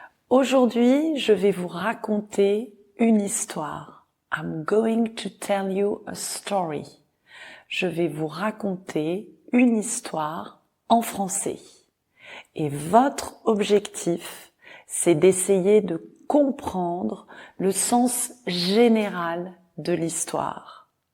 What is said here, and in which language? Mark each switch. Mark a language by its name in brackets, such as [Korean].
[French] Aujourd'hui, je vais vous raconter une histoire. [English] I'm going to tell you a story. [French] Je vais vous raconter une histoire en français. Et votre objectif, c'est d'essayer de comprendre le sens général de l'histoire.